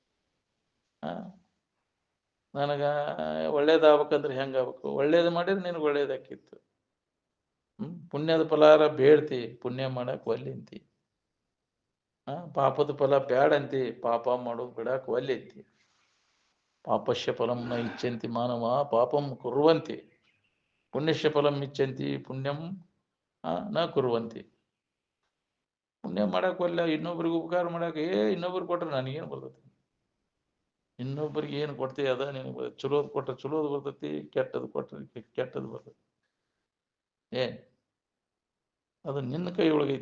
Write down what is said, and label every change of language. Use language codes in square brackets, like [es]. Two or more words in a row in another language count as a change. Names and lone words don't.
[kn] ನನಗ ಒಳ್ಳೇದಾಗ್ಬೇಕಂದ್ರೆ ಹೆಂಗಾಗ್ಬೇಕು, ಒಳ್ಳೇದು ಮಾಡಿದ್ರೆ ನಿನಗೆ ಒಳ್ಳೇದಾಕಿತ್ತು. ಪುಣ್ಯದ ಫಲಾರ ಬೇಡ್ತಿ, ಪುಣ್ಯ ಮಾಡಕ್ ಒಲ್ಲಿಂತಿ. ಪಾಪದ ಫಲ ಬ್ಯಾಡಂತಿ, ಪಾಪ ಮಾಡೋದು ಬಿಡಾಕ್ ಒಲ್ಲಿಂತಿ. [sa] ಪಾಪಶ್ಯ ಫಲಂ ನ ಇಚ್ಛಂತಿ ಮಾನವ ಪಾಪಂ ಕುರುವಂತಿ, ಪುಣ್ಯಶ್ಯ ಫಲಂ ಇಚ್ಛಂತಿ ಪುಣ್ಯಂ ನ ಕುರುವಂತಿ. [kn] ಪುಣ್ಯ ಮಾಡಕ್ ಒಲ್ಲ, ಇನ್ನೊಬ್ರಿಗೆ ಉಪಕಾರ ಮಾಡಕ್ ಇನ್ನೊಬ್ರು ಕೊಟ್ರೆ ನನಗೇನು ಬರ್ತೈತಿ? ಇನ್ನೊಬ್ರಿಗೆ ಏನು ಕೊಡ್ತೀವಿ ಅದ ನಿನಗೆ. ಚಲೋದ್ ಕೊಟ್ರೆ ಚಲೋದ್ ಬರ್ತೈತಿ, ಕೆಟ್ಟದ್ ಕೊಟ್ರೆ ಕೆಟ್ಟದ್ ಬರ್ತೈತಿ. ಅದು ನಿನ್ನ ಕೈ ಒಳಗೈತಿ.